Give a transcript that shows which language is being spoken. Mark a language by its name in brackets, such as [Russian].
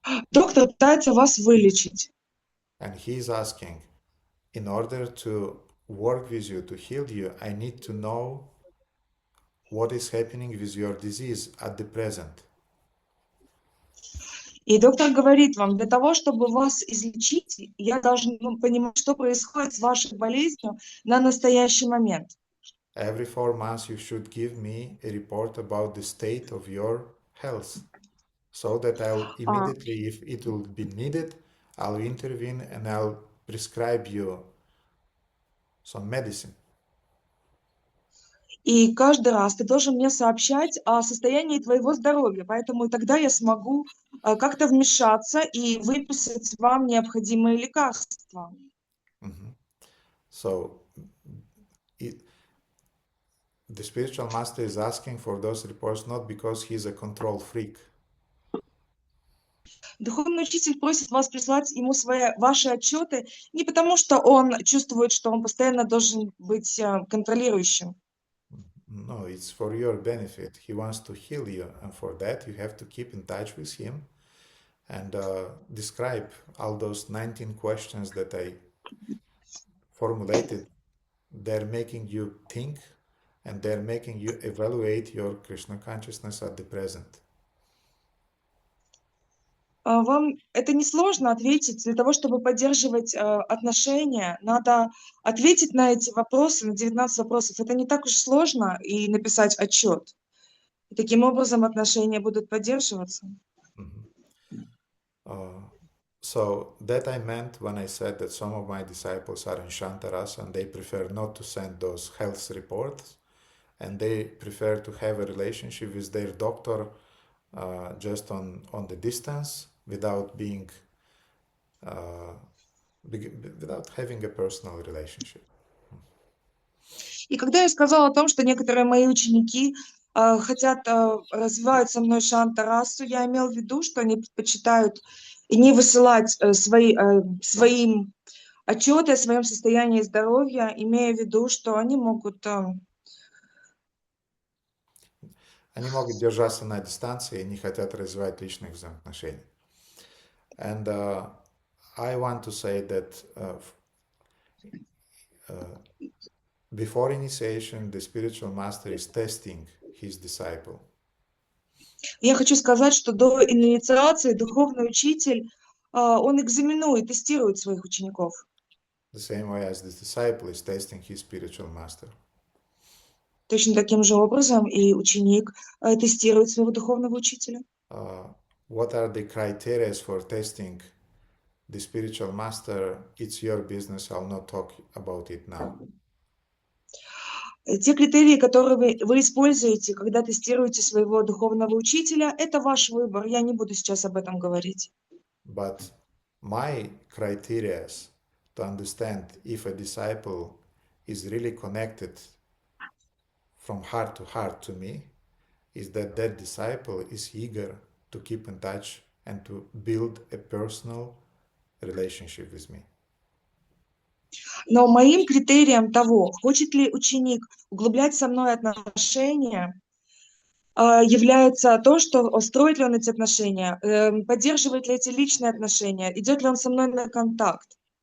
[Russian] Доктор пытается вас вылечить. [English] And he's asking, in order to work with you, to heal you, I need to know what is happening with your disease at the present. [Russian] И доктор говорит вам, для того, чтобы вас излечить, я должен понимать, что происходит с вашей болезнью на настоящий момент. [English] Every 4 months you should give me a report about the state of your health, so that I'll immediately, if it will be needed, I'll intervene and I'll prescribe you some medicine. [Russian] И каждый раз ты должен мне сообщать о состоянии твоего здоровья, поэтому тогда я смогу как-то вмешаться и выписать вам необходимые лекарства. [English] So the spiritual master is asking for those reports not because he's a control freak. [Russian] Духовный учитель просит вас прислать ему ваши отчеты не потому, что он чувствует, что он постоянно должен быть контролирующим. [English] No, it's for your benefit. He wants to heal you, and for that you have to keep in touch with him and describe all those 19 questions that I formulated. They're making you think, and they're making you evaluate your Krishna consciousness at the present. [Russian] Вам это несложно ответить. Для того, чтобы поддерживать отношения, надо ответить на эти вопросы, на 19 вопросов. Это не так уж сложно, и написать отчет. И таким образом отношения будут поддерживаться. [English] So that I meant when I said that some of my disciples are in Shantarasa and they prefer not to send those health reports, and they prefer to have a relationship with their doctor just on the distance, without being without having a personal relationship. [Russian] И когда я сказала о том, что некоторые мои ученики хотят развивать со мной шантарасу, я имел в виду, что они предпочитают не высылать своим отчеты о своем состоянии здоровья, имея в виду, что они могут держаться на дистанции и не хотят развивать личных взаимоотношений. [English] And I want to say that before initiation, the spiritual master is testing his disciple. [Russian] Я хочу сказать, что до инициации духовный учитель, он экзаменует, тестирует своих учеников. [English] The same way as the disciple is testing his spiritual master. [Russian] Точно таким же образом и ученик тестирует своего духовного учителя. [English] What are the criteria for testing the spiritual master? It's your business. I'll not talk about it now. [Russian] Те критерии, которые вы используете, когда тестируете своего духовного учителя, это ваш выбор. Я не буду сейчас об этом говорить. [English] But my criteria to understand if a disciple is really connected from heart to me is that disciple is eager to keep in touch and to build a personal relationship with me. [Russian] Но моим критерием того, хочет ли ученик углублять со мной отношения, является то, что строит ли он эти отношения, поддерживает ли эти личные отношения, идет ли он со мной на контакт.